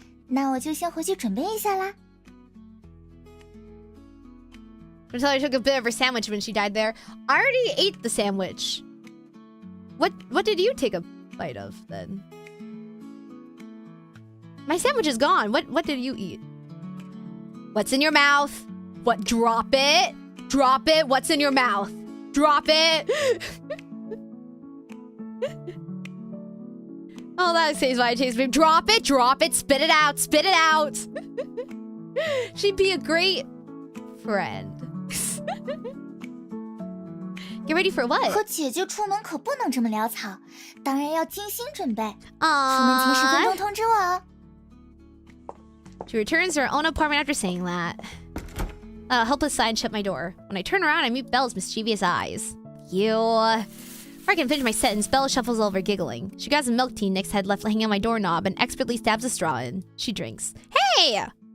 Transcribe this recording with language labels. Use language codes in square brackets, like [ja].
[zh] 那我就先回去准备一下啦。 [en] Until I took a bit of her sandwich when she died there. I already ate the sandwich. What did you take a bite of then? My sandwich is gone. What did you eat? What's in your mouth? What? Drop it. Drop it. What's in your mouth? Drop it. Oh, that says why it tastes good. Drop it. Drop it. Spit it out. Spit it out. She'd be a great friend. Get ready for what? [zh] 和姐姐出门可不能这么潦草，当然要精心准备。出门前10分钟通知我哦。 [en] She returns to her own apartment after saying that. A helpless sigh and shut my door. When I turn around, I meet Belle's mischievous eyes. You. Before I can finish my sentence, Belle shuffles over, giggling. She grabs a milk tea Nick's had left hanging on my doorknob and expertly stabs a straw in. She drinks. Hey!